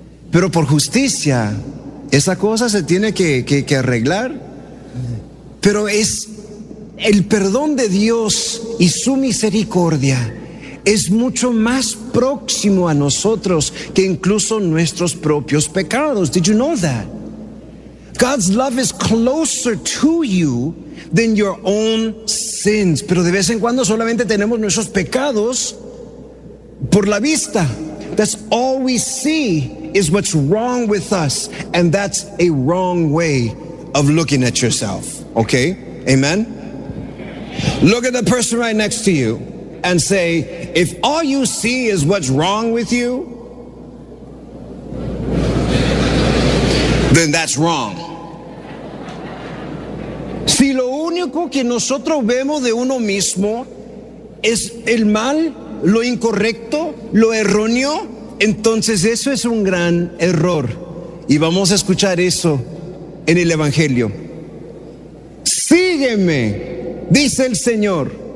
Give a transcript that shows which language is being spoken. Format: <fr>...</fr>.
<es>Pero por justicia, esa cosa se tiene que arreglar. Pero El perdón de Dios y su misericordia es mucho más próximo a nosotros que incluso nuestros propios pecados.</es> <en>Did you know that? God's love is closer to you than your own sins.</en> <es>Pero de vez en cuando solamente tenemos nuestros pecados por la vista.</es> <en>That's all we see is what's wrong with us, and that's a wrong way of looking at yourself. Okay? Amen? Look at the person right next to you and say, if all you see is what's wrong with you, then that's wrong.</en> <es>Si lo único que nosotros vemos de uno mismo es el mal, lo incorrecto, lo erróneo, entonces eso es un gran error. Y vamos a escuchar eso en el Evangelio. Sígueme, dice el Señor.</es>